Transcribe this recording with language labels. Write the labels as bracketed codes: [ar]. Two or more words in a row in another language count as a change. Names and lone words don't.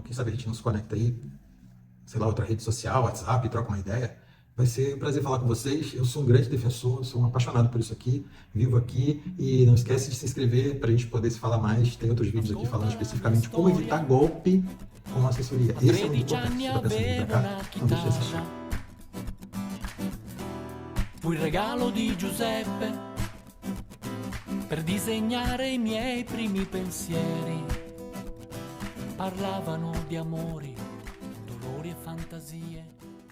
[pt] Quem sabe a gente não se conecta aí, sei lá, outra rede social, WhatsApp, troca uma ideia. Vai ser um prazer falar com vocês. Eu sou um grande defensor, sou um apaixonado por isso aqui, vivo aqui. E não esquece de se inscrever para a gente poder se falar mais. Tem outros vídeos aqui falando especificamente como evitar golpe com assessoria. Esse é muito importante. Se você está pensando em vir para cá, não deixe de assistir. [it] Fu il regalo di Giuseppe per disegnare i miei primi pensieri. Parlavano di amori, dolori e fantasie.